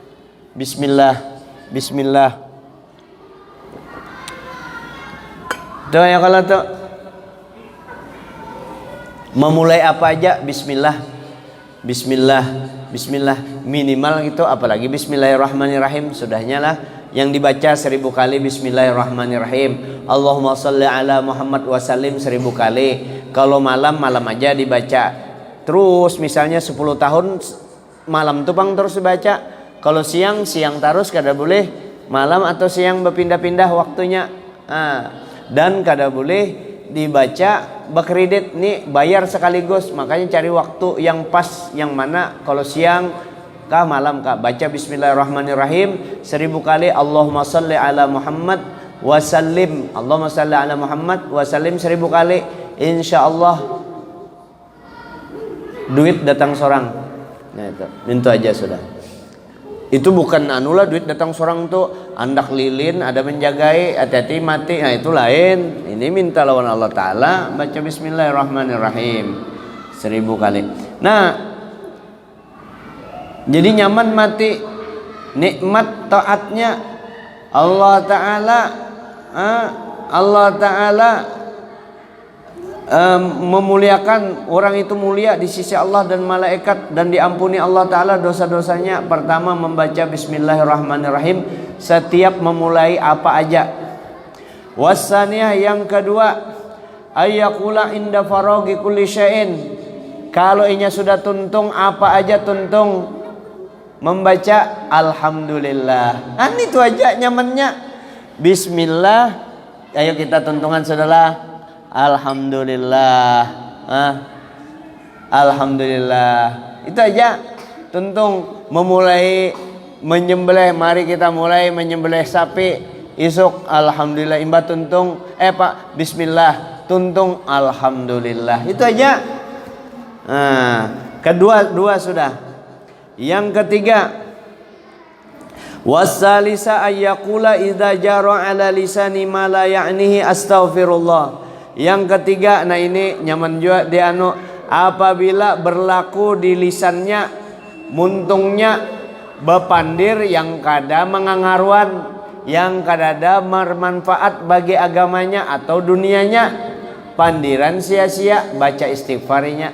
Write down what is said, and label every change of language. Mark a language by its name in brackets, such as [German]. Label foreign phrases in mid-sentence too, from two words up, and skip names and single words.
[Banjar] Tuh ya, kalau tuh memulai apa aja bismillah minimal gitu, apalagi bismillahirrahmanirrahim. Sudahnya lah yang dibaca 1000 kali bismillahirrahmanirrahim. [Arabic] اللهم صل على محمد وسلم 1000 kali. [Banjar] Kalau malam aja dibaca. Terus misalnya 10 tahun malam tuh bang terus dibaca. Kalau siang terus kada boleh, malam atau siang berpindah-pindah waktunya. Dan kada boleh dibaca berkredit nih, bayar sekaligus. Makanya cari waktu yang pas, yang mana kalau siang kah malam kah, baca bismillahirrahmanirrahim 1000 kali, [Arabic] اللهم صل على محمد وسلم اللهم صل على محمد وسلم [Banjar] 1000 kali, insyaallah duit datang sorang. Nah itu aja sudah. Itu bukan anulah duit datang sorang tuh andak lilin ada menjagai, hati-hati mati. Nah itu lain. Ini minta lawan Allah Ta'ala, baca bismillahirrahmanirrahim 1000 kali. Nah jadi nyaman mati, nikmat taatnya Allah Ta'ala. Allah Ta'ala memuliakan orang itu, mulia di sisi Allah dan malaikat, dan diampuni Allah Ta'ala dosa-dosanya. Pertama membaca bismillahirrahmanirrahim setiap memulai apa aja. Wasaniyah yang kedua, [Arabic] أن يقول عند فراغ كل شيء, [Banjar] kalau inya sudah tuntung apa aja tuntung membaca alhamdulillah. Itu aja nyamannya. Bismillah, ayo kita tuntungan saudara. Alhamdulillah, alhamdulillah. Itu aja tuntung. Memulai menyembelih, mari kita mulai menyembelih sapi. Isuk alhamdulillah, imba tuntung pak bismillah, tuntung alhamdulillah. Itu aja. Dua sudah. Yang ketiga, [Arabic] وثالثها أن يقول إذا جرى على لسانه ما لا يعنيه أستغفر الله. [Banjar] Yang ketiga, nah ini nyaman juga dia apabila berlaku di lisannya muntungnya bepandir yang kada mengangaruan, yang kada bermanfaat bagi agamanya atau dunianya, pandiran sia-sia, baca istighfarinya.